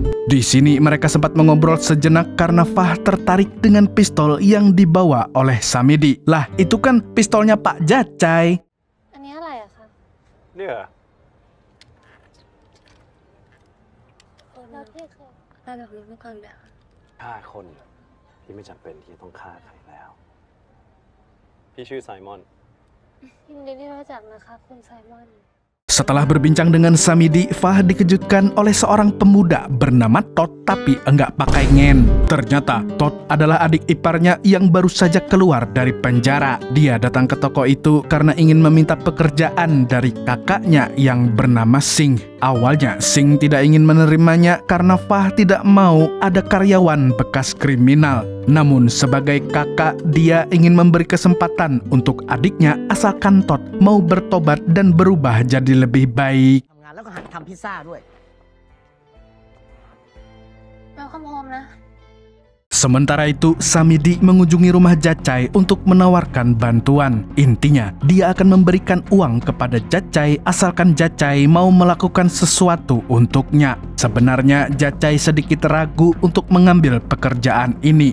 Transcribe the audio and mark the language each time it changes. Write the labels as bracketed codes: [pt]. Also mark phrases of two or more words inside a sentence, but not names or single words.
[id] Di sini mereka sempat mengobrol sejenak karena Fah tertarik dengan pistol yang dibawa oleh Samidi. Lah, itu kan pistolnya Pak Jacai. Ini apa ya, Kak? Dia. Ada bukan dah. [th] ฆ่าคนที่ไม่จำเป็นที่จะต้องฆ่าใครแล้ว พี่ชื่อไซมอน ยินดีที่รู้จักนะคะคุณไซมอน [id] Setelah berbincang dengan Samidi, Fah dikejutkan oleh seorang pemuda bernama Tot tapi enggak pakai ngen. Ternyata Tot adalah adik iparnya yang baru saja keluar dari penjara. Dia datang ke toko itu karena ingin meminta pekerjaan dari kakaknya yang bernama Sing. Awalnya Sing tidak ingin menerimanya karena Fah tidak mau ada karyawan bekas kriminal. Namun sebagai kakak, dia ingin memberi kesempatan untuk adiknya asalkan Tot mau bertobat dan berubah jadi lebih baik. [th] ทำงานแล้วก็หัดทำพิซซ่าด้วย [en] Welcome home นะ [id] Sementara itu, Samidi mengunjungi rumah Jacai untuk menawarkan bantuan. Intinya, dia akan memberikan uang kepada Jacai asalkan Jacai mau melakukan sesuatu untuknya. Sebenarnya, Jacai sedikit ragu untuk mengambil pekerjaan ini.